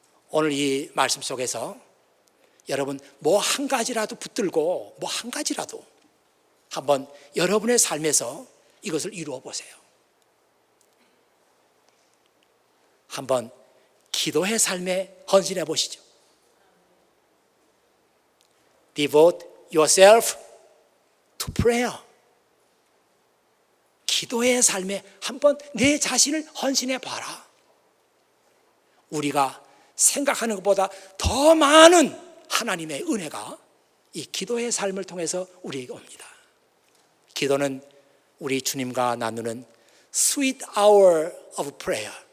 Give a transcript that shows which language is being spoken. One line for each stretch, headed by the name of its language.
Korean: 오늘 이 말씀 속에서 여러분 뭐 한 가지라도 붙들고 뭐 한 가지라도 한번 여러분의 삶에서 이것을 이루어 보세요. 한번 기도의 삶에 헌신해 보시죠.
English: Devote yourself to prayer.
Korean: 기도의 삶에 한번 내 자신을 헌신해 봐라. 우리가 생각하는 것보다 더 많은 하나님의 은혜가 이 기도의 삶을 통해서 우리에게 옵니다. 기도는 우리 주님과 나누는
English: sweet hour of prayer.